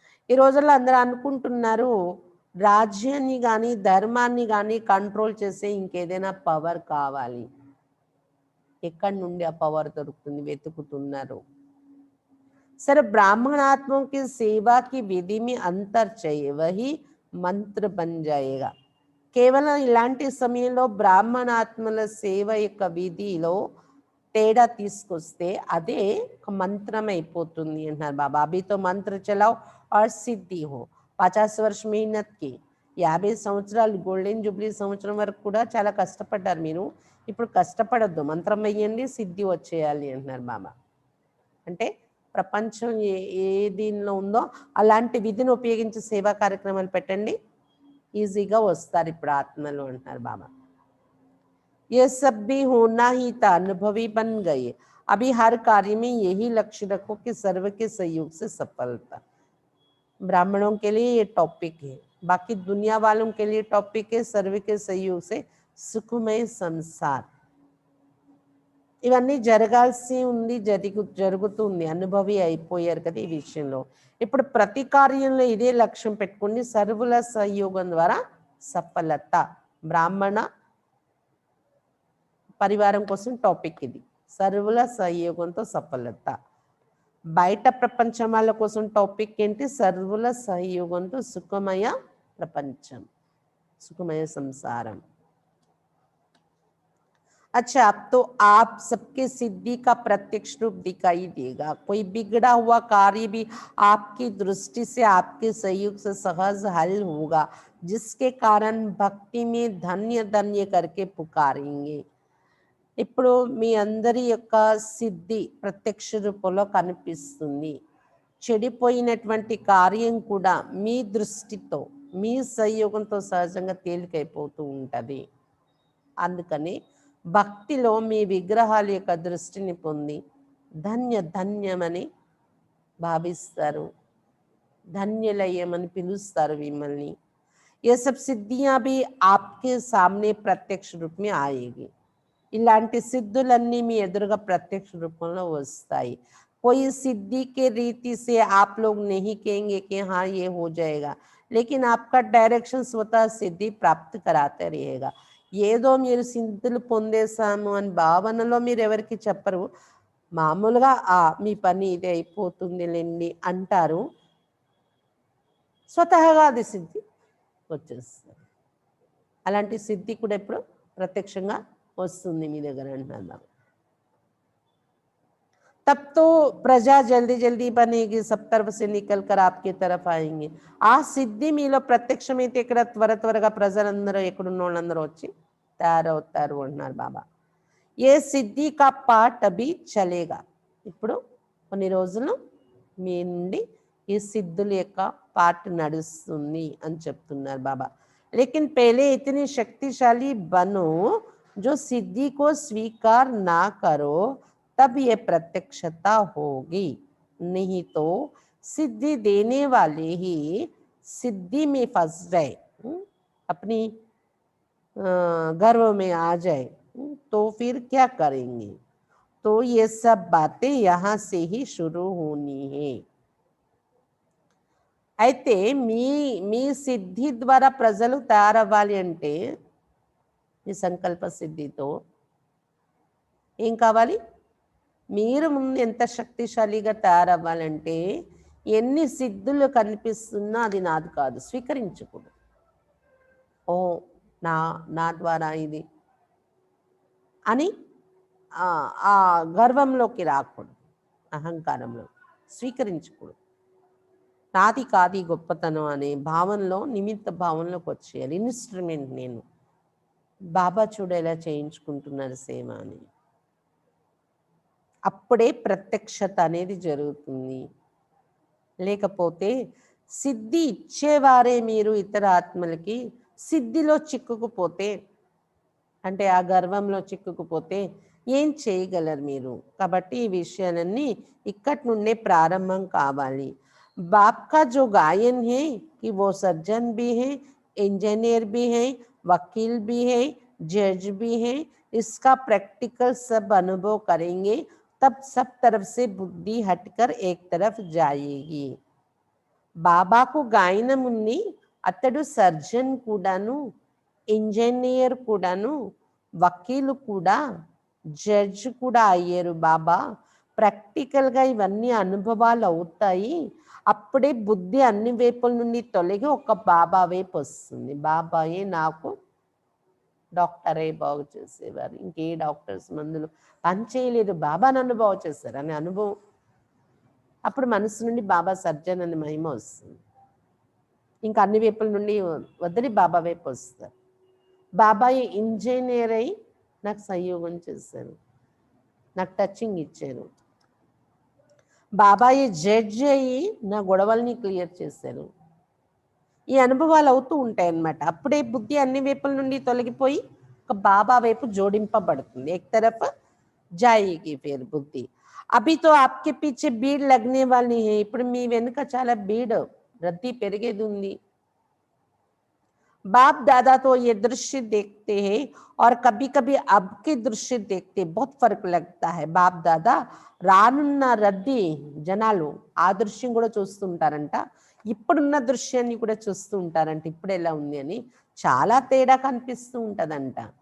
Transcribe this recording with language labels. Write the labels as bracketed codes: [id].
[te] ఈ రోజుల్లో అందరూ అనుకుంటున్నారు రాజ్యాన్ని కానీ ధర్మాన్ని కానీ కంట్రోల్ చేసే ఇంకేదైనా పవర్ కావాలి. ఎక్కడి నుండి ఆ పవర్ దొరుకుతుంది వెతుకుతున్నారు. [hi] सर ब्राह्मणात्मों की सेवा की विधि में अंतर चाहिए, वही मंत्र बन जाएगा. [te] కేవలం ఇలాంటి సమయంలో బ్రాహ్మణాత్మల సేవ యొక్క విధిలో తేడా తీసుకొస్తే అదే ఒక మంత్రం అయిపోతుంది అంటున్నారు బాబా. [hi] అభి తో మంత్ర చలాओ और సిద్ధి हो, 50 वर्ष मेहनत की, [te] 50 సంవత్సరాలు గోల్డెన్ జూబ్లీ సంవత్సరం వరకు కూడా చాలా కష్టపడ్డారు మీరు, ఇప్పుడు కష్టపడద్దు, మంత్రం వేయండి సిద్ధి వచ్చేయాలి అంటున్నారు బాబా. అంటే ప్రపంచం ఏ దీనిలో ఉందో అలాంటి విధిని ఉపయోగించి సేవా కార్యక్రమాలు పెట్టండి, ఈజీగా వస్తారు ఇప్పుడు ఆత్మలు అంటున్నారు బాబా. [hi] ये सब भी होना ही था, अनुभवी बन गए. अभी हर कार्य में यही लक्ष्य रखो कि सर्व के सहयोग से सफलता. ब्राह्मणों के लिए ये टॉपिक है, बाकी दुनिया वालों के लिए टॉपिक है सर्व के सहयोग से सुखमय संसार. [te] ఇవన్నీ జరగాల్సి ఉంది, జరుగుతుంది, అనుభవి అయిపోయారు కదా ఈ విషయంలో. ఇప్పుడు ప్రతి కార్యంలో ఇదే లక్ష్యం పెట్టుకుని సర్వుల సహయోగం ద్వారా సఫలత. బ్రాహ్మణ పరివారం కోసం టాపిక్ ఇది, సర్వుల సహయోగంతో సఫలత. బయట ప్రపంచం వాళ్ళ కోసం టాపిక్ ఏంటి, సర్వుల సహయోగంతో సుఖమయ ప్రపంచం, సుఖమయ సంసారం. [hi] अच्छा, अब तो आप सबके सिद्धि का प्रत्यक्ष रूप दिखाई देगा. कोई बिगड़ा हुआ कार्य भी आपकी दृष्टि से आपके सहयोग से सहज हल होगा. जिसके कारण भक्ति में धन्य धन्य करके पुकारेंगे। [te] ఇప్పుడు మీ అందరి యొక్క సిద్ధి ప్రత్యక్ష రూపంలో కనిపిస్తుంది. చెడిపోయినటువంటి కార్యం కూడా మీ దృష్టితో మీ సంయోగంతో సహజంగా తేలికైపోతూ ఉంటుంది. అందుకని భక్తిలో మీ విగ్రహాల యొక్క దృష్టిని పొంది ధన్య ధన్యమని భావిస్తారు, ధన్యులయ్యమని పిలుస్తారు మిమ్మల్ని. [hi] ये सब सिद्धियां भी आपके सामने प्रत्यक्ष रूप में आएगी. [te] ఇలాంటి సిద్ధులన్నీ మీ ఎదురుగా ప్రత్యక్ష రూపంలో వస్తాయి. [hi] कोई सिद्धि के रीति से आप लोग नहीं कहेंगे कि हाँ ये हो जाएगा, लेकिन आपका डायरेक्शन स्वतः सिद्धि प्राप्त कराते रहेगा. [te] ఏదో మీరు సిద్ధులు పొందేసాము అని భావనలో మీరు ఎవరికి చెప్పరు. మామూలుగా మీ పని ఇది అయిపోతుందిలేండి అంటారు, స్వతహాగా అది సిద్ధి వచ్చేస్తుంది. అలాంటి సిద్ధి కూడా ఇప్పుడు ప్రత్యక్షంగా వస్తుంది మీ దగ్గర అంటున్నాం. [hi] तब तो प्रजा जल्दी जल्दी बनेगी, सब तरफ से निकल कर आपकी तरफ आएंगे. [te] ఆ సిద్ధి మీలో ప్రత్యక్షమైతే ఇక్కడ త్వర త్వరగా ప్రజలందరూ ఎక్కడున్న వాళ్ళందరూ వచ్చి తయారవుతారు అంటున్నారు బాబా. [hi] ఏ సిద్ధి కా పార్ట్ అభి చలేగా. [te] ఇప్పుడు కొన్ని రోజులు మీ నుండి ఈ సిద్ధుల యొక్క పార్ట్ నడుస్తుంది అని చెప్తున్నారు బాబా. [hi] लेकिन पहले इतनी शक्तिशाली बनो जो सिद्धि को स्वीकार ना करो, तब ये प्रत्यक्षता होगी. नहीं तो सिद्धि देने वाले ही सिद्धि में फंस जाए, अपनी गर्व में आ जाए, तो फिर क्या करेंगे. तो ये सब बातें यहाँ से ही शुरू होनी है. [te] అయితే మీ మీ సిద్ధి ద్వారా ప్రజలు తయారవ్వాలి అంటే మీ సంకల్ప సిద్ధితో ఏం కావాలి, మీరు ముందు ఎంత శక్తిశాలిగా తయారవ్వాలంటే ఎన్ని సిద్ధులు కనిపిస్తున్నా అది నాది కాదు స్వీకరించకూడదు. ఓ నా నా ద్వారా ఇది అని ఆ గర్వంలోకి రాకూడదు, అహంకారంలో స్వీకరించకూడదు. నాది కాది గొప్పతనం అనే భావనలో నిమిత్త భావనలోకి వచ్చేయాలి. ఇన్స్ట్రుమెంట్ నేను, బాబా చూడేలా చేయించుకుంటున్నారు సేవ అని. అప్పుడే ప్రత్యక్షత అనేది జరుగుతుంది. లేకపోతే సిద్ధి ఇచ్చేవారే మీరు ఇతర ఆత్మలకి సిద్ధిలో చిక్కుకుపోతే, అంటే ఆ గర్వంలో చిక్కుకుపోతే ఏం చేయగలరు మీరు. కాబట్టి ఈ విషయాలన్నీ ఇక్కడి నుండే ప్రారంభం కావాలి. [hi] बाप का जो गायन है कि वो सर्जन भी है, इंजीनियर भी है, वकील भी है, जज भी है, इसका प्रैक्टिकल सब अनुभव करेंगे, तब सब तरफ से बुद्धि हटकर एक तरफ जाएगी. [te] బాబాకు గాయనం ఉంది, అతడు సర్జన్ కూడాను, ఇంజనీర్ కూడాను, వకీలు కూడా, జడ్జ్ కూడా అయ్యారు బాబా. ప్రాక్టికల్గా ఇవన్నీ అనుభవాలు అవుతాయి. అప్పుడే బుద్ధి అన్ని వైపుల నుండి తొలగి ఒక బాబా వైపు వస్తుంది. బాబాయే నాకు డాక్టరే బాగు చేసేవారు, ఇంకే డాక్టర్స్ మందులు పనిచేయలేదు, బాబా నన్ను బాగు చేశారు అనే అనుభవం. అప్పుడు మనసు నుండి బాబా సర్జన్ అనే మహిమ వస్తుంది. ఇంకా అన్ని వైపుల నుండి వదిలి బాబా వైపు వస్తారు. బాబాయ్ ఇంజనీర్ అయి నాకు సంయోగం చేశారు, నాకు టచింగ్ ఇచ్చారు. బాబాయ్ జడ్జి అయ్యి నా గొడవల్ని క్లియర్ చేశారు. ఈ అనుభవాలు అవుతూ ఉంటాయి అన్నమాట. అప్పుడే బుద్ధి అన్ని వైపుల నుండి తొలగిపోయి ఒక బాబా వైపు జోడింపబడుతుంది. [hi] एक तरफ जाएगी फिर बुद्धि. अभी तो आपके पीछे भीड़ लगने वाली है. [te] ఇప్పుడు మీ వెనుక చాలా భీడ్ రద్దీ పెరిగేది ఉంది. [hi] बाप दादा तो ये दृश्य देखते हैं और कभी कभी अब के दृश्य देखते, बहुत फर्क लगता है. [te] बाप दादा రానున్న రద్దీ జనాలు ఆ దృశ్యం కూడా చూస్తుంటారంట, ఇప్పుడున్న దృశ్యాన్ని కూడా చూస్తూ ఉంటారంట, ఇప్పుడు ఎలా ఉంది అని చాలా తేడా కనిపిస్తూ ఉంటదంట.